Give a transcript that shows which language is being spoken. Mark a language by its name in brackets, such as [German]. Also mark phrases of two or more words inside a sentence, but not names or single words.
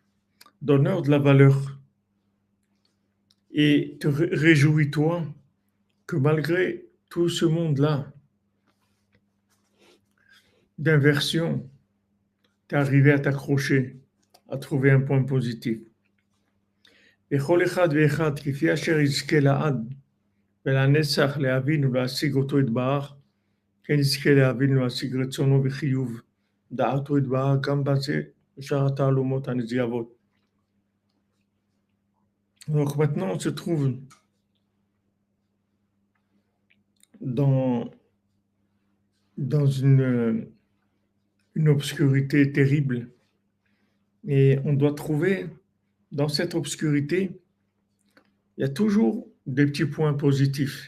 [French] Donne-leur de la valeur. Et te réjouis-toi que malgré tout ce monde-là d'inversion, tu es arrivé à t'accrocher, à trouver un point positif. [Hebrew] וכל אחד ואחד כפי אשר יזכה לעד ולנצח להבין ולהשיג אותו יתברך, כן יזכה להבין ולהשיג רצונו בחיוב דעתו יתברך גם בזה ושאר התעלומות הנזיבות. [French] Donc maintenant on se trouve dans une obscurité terrible Et on doit trouver, dans cette obscurité, il y a toujours des petits points positifs.